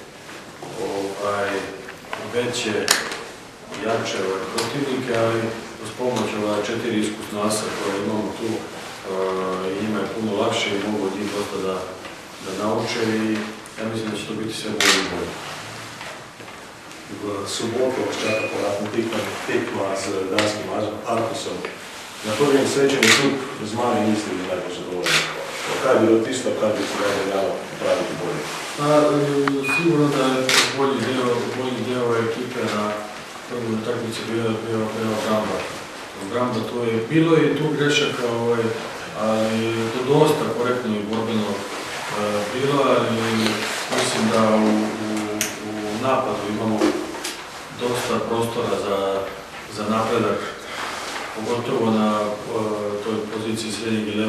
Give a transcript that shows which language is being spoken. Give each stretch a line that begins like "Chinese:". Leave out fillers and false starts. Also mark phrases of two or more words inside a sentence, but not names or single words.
Serbian: veće, jače protivnike, ali uz pomoć 4 iskusna asa koje imamo tu i njima je puno lakše i mogu od njih dosta da nauče i ja mislim da će to biti sve bolje i bolje.
Slovenian: V soboto vas čaka povratna tekma z danskim Arkusom. Na prvem srečanju klub Zmaji niste bili najbolj zadovoljni. Kaj je bilo tisto, kar bi se veljalo popraviti bolje?
Serbian: Sigurno da je bolji deo ekipe na prvoj utakmici bio Gramba. Gramba to je bilo i tu grešaka, ali to dosta korektno i borbeno bilo, ali mislim da u napadu imamo dosta prostora za napredak, pogotovo na toj poziciji srednjeg i